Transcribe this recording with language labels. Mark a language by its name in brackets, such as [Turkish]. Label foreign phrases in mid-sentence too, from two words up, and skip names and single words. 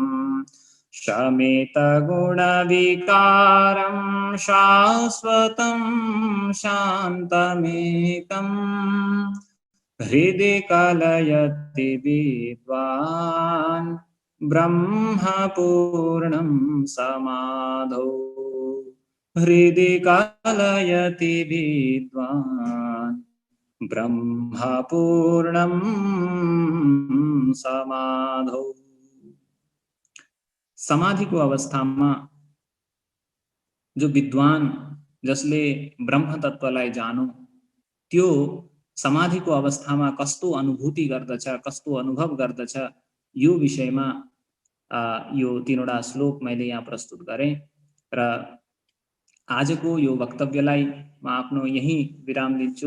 [Sanskrit] शमितगुणविकारं शाश्वतं शान्तमेकम् हृदि कलयति विद्वान् ब्रह्मपूर्णं समाधौ हृदि कलयति विद्वान् ब्रह्मपूर्णं समाधौ। [Nepali] समाधिको अवस्थामा जो विद्वान जसले ब्रह्म तत्त्वलाई जानो त्यो समाधिको अवस्थामा कस्तो अनुभूति गर्दछ, कस्तो अनुभव गर्दछ, यो विषयमा यो तीनवटा श्लोक मैले यहाँ प्रस्तुत गरेँ र आजको यो वक्तव्यलाई म आफ्नो यही विराम दिन्छु।